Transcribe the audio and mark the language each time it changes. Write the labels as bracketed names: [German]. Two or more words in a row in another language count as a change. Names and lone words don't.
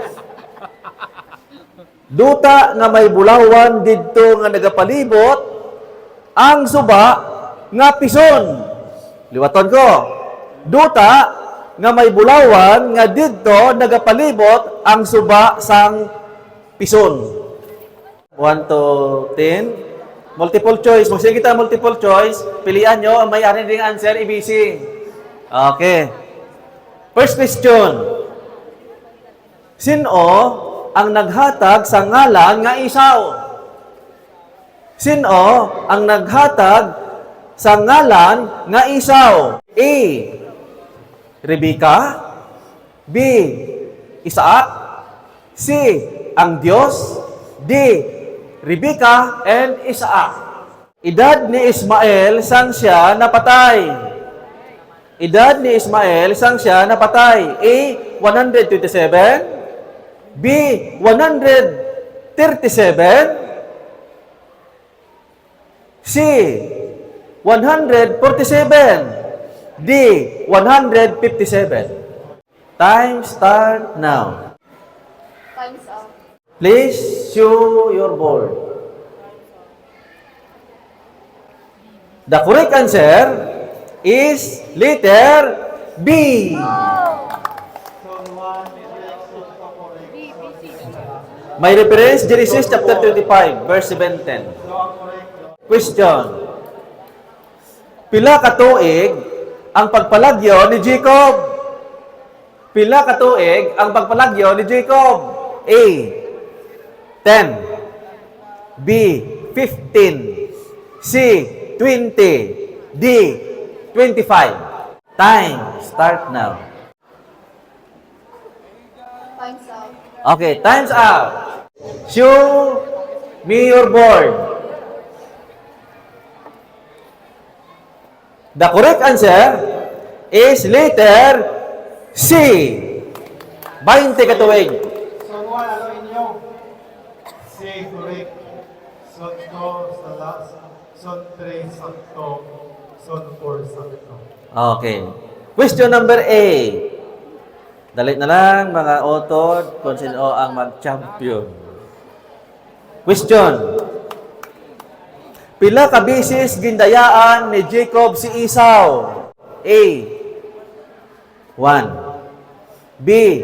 [Hiligaynon] Duta nga may bulawan didto nga nagapalibot ang suba nga pison. Liwaton ko. Duta nga may bulawan nga didto nagapalibot ang suba sang pison. [English] 1 to 10. Multiple choice. [Hiligaynon] Magsige kita [English] multiple choice. [Hiligaynon] Pilian nyo ang may-ari ding answer, ABC. Okay. [English] First question. [Hiligaynon] Sino ang naghatag sa ngalan nga Isaw? Sino ang naghatag sa ngalan nga Isaw? A. Rebecca. B. Isaac. C. Ang Diyos. D. Rebecca and Isaac. Edad ni Ismael sang siya napatay. Edad ni Ismael sang siya napatay. A. 127. B. 137. C. 147. D. [English] 157. Time start now. Time's up. Please show your board. The correct answer is letter B. Son 1, direct son 2, correct. Son May reference Genesis chapter 25, verse 7-10. So, [Hiligaynon] ang correct. [English] Question. [Hiligaynon] Pila ka tuig ang pagpalagyo ni Jacob? Pila ka tuig ang pagpalagyo ni Jacob? A. 10. B. 15. C. 20. D. [English] 25. Time. Start now. Time's up. Okay, time's up. Show me your board. The correct answer is letter C. [Hiligaynon] 20 katuig. [English] Son 1, [Hiligaynon] ano inyo? [English] C, correct. [Hiligaynon] Son 2, sa last. Son 3, sakto. Son 4, sakto. [English] Okay. Question number A. [Hiligaynon] Dalit na lang mga otod kung sino ang mag-champion. [English] Question. [Hiligaynon] Pila ka bisis gindayaan ni Jacob si Esau? A. 1. B.